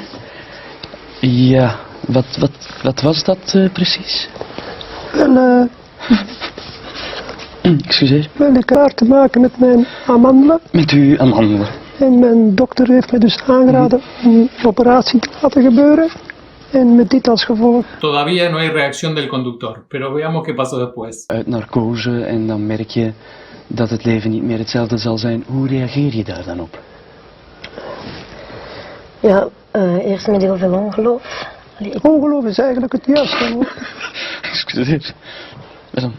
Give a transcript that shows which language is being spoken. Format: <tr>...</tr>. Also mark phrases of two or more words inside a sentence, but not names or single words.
<nl>Ja, wat was dat precies? Excuseer. Wel, ik had te maken met mijn amandelen. Met uw amandelen. En mijn dokter heeft me dus aangeraden om een operatie te laten gebeuren. En met dit als gevolg.</nl> <es>Todavía no hay reacción del conductor, pero veamos qué pasó después.</es> <nl>Uit narcose en dan merk je dat het leven niet meer hetzelfde zal zijn. Hoe reageer je daar dan op? Ja, eerst met heel veel ongeloof. Ongeloof is eigenlijk het juiste woord. Excuseer. Wat dan?</nl>